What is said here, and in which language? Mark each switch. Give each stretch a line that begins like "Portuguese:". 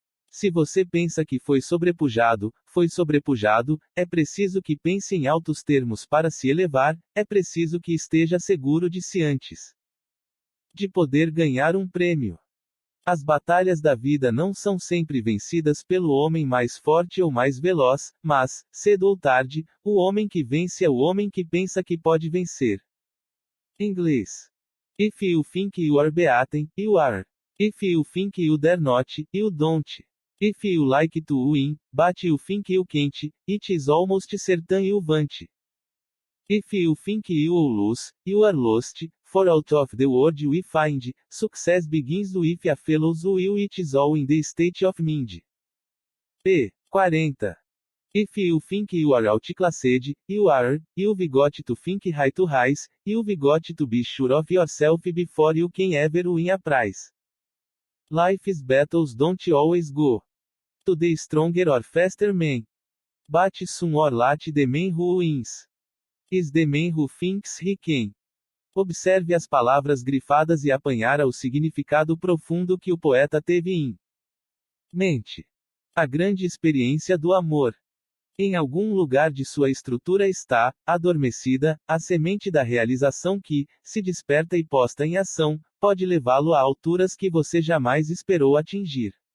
Portuguese: Se você pensa que foi sobrepujado, é preciso que pense em altos termos para se elevar, é preciso que esteja seguro de si antes de poder ganhar um prêmio. As batalhas da vida não são sempre vencidas pelo homem mais forte ou mais veloz, mas, cedo ou tarde, o homem que vence é o homem que pensa que pode vencer. Inglês.
English: If you think you are beaten, you are. If you think you dare not, you don't. If you like to win, but you think you can't, it is almost certain you won't. If you think you will lose, you are lost, for out of the world we find, success begins with a fellow's will, it is all in the state of mind. P. 40. If you think you are outclassed, you are, you've got to think high to rise, you've got to be sure of yourself before you can ever win a prize. Life's battles don't always go to the stronger or faster man. But soon or late the man who wins is the man who thinks he can.
Portuguese: Observe as palavras grifadas e apanhara o significado profundo que o poeta teve em mente. A grande experiência do amor. Em algum lugar de sua estrutura está, adormecida, a semente da realização que, se desperta e posta em ação, pode levá-lo a alturas que você jamais esperou atingir.